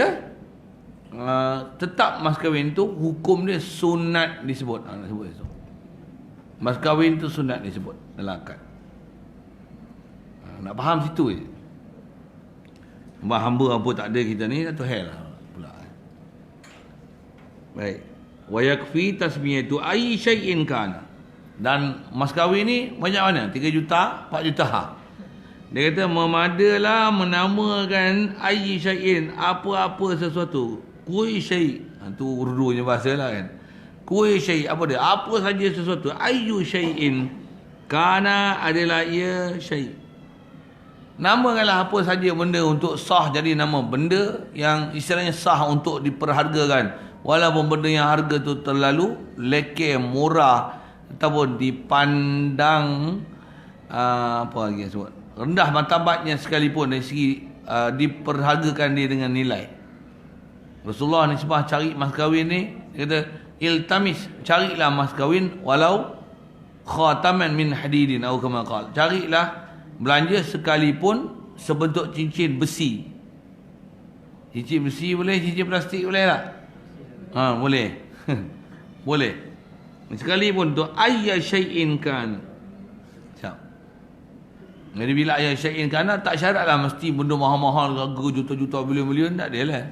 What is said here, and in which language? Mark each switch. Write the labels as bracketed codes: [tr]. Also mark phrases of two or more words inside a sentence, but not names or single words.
[ms] Tetap mas kahwin tu hukum dia sunat disebut. Nak sebut itu. Mas kahwin tu sunat disebut dalam akad. Nak faham situ je. Hamba apa tak ada kita ni, satu hal lah pula. Baik. [ar] وَيَكْفِي تَسْمِيَةُ أَيِّ شَيْءٍ كَانَ. [ms] Dan mas kahwin ni banyak mana? 3 juta, 4 juta. Dia kata memadalah menamakan [ar] أَيِّ شَيْءٍ, [ms] apa-apa sesuatu. [ar] كُلُّ شَيْءٍ'. [ms] Tu urdunya bahasa lah kan. [ar] كُلُّ شَيْءٍ', [ms] apa dia? Apa saja sesuatu. [ar] أَيُّ شَيْءٍ كَانَ [ms] adalah ia syai'. Namakanlah apa saja benda untuk sah jadi nama benda yang istilahnya sah untuk diperhargakan. Walaupun benda yang harga tu terlalu lekeh, murah ataupun dipandang apa lagi sebut, rendah martabatnya sekalipun dari segi diperhargakan dia dengan nilai. Rasulullah ni sebab cari mas kahwin ni, dia kata iltamis, carilah mas kahwin walau [ar] خَاتَمًا مِنْ حَدِيدٍ [ms] atau [ar] كَمَا قَالَ. [ms] Carilah belanja sekalipun sebentuk cincin besi. Cincin besi boleh, cincin plastik boleh tak? Boleh. Boleh. Sekalipun tu [ar] أَيَّ شَيْءٍ [ms] kan. Siap. Jadi bila [ar] أَيَّ شَيْءٍ [ms] kan, tak syaratlah mesti benda mahal-mahal, harga juta-juta, bilion-bilion, tak ada lah.